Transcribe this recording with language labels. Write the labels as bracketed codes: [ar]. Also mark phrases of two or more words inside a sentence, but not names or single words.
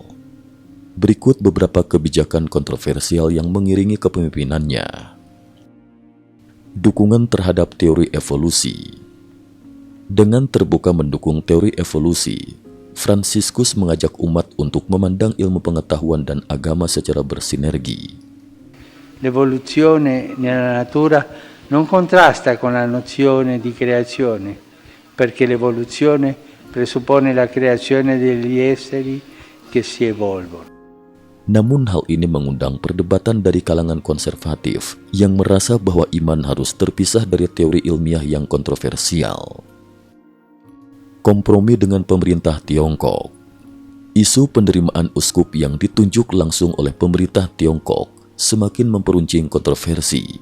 [id] Berikut beberapa kebijakan kontroversial yang mengiringi kepemimpinannya. Dukungan terhadap teori evolusi. Dengan terbuka mendukung teori evolusi, Fransiskus mengajak umat untuk memandang ilmu pengetahuan dan agama secara bersinergi. [it] L'evoluzione nella natura non contrasta con la nozione di creazione, perché l'evoluzione presuppone la creazione degli esseri che si evolvono. [id] Namun hal ini mengundang perdebatan dari kalangan konservatif yang merasa bahwa iman harus terpisah dari teori ilmiah yang kontroversial. Kompromi dengan pemerintah Tiongkok. Isu penerimaan uskup yang ditunjuk langsung oleh pemerintah Tiongkok semakin memperuncing kontroversi.